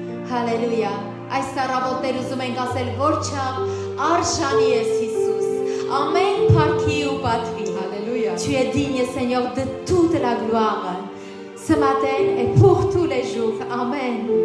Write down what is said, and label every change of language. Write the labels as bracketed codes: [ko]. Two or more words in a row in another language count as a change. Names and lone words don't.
[hy] Հալելույա։ Այս առավոտներ ուզում ենք ասել, որ չափ արժանի ես Հիսուս։ Ամեն փառքի ու պատվի։ Alléluia. [fr] Tu es digne, Seigneur, de toute la gloire. Ce matin et pour tous les jours. Amen.